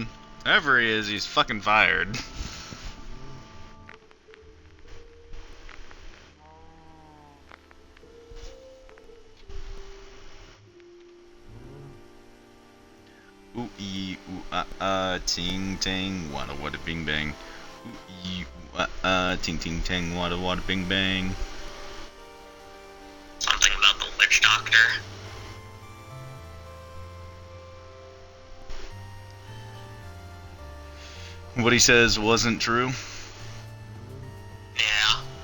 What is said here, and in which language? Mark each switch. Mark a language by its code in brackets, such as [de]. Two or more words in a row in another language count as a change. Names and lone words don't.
[en] Whoever he is, he's fucking fired. Ooh ee ooh ting ting wada wada bing bang. Ooh ee ooh ting ting ting wada wada bing bang. Something about the witch doctor. What he says wasn't true. Yeah.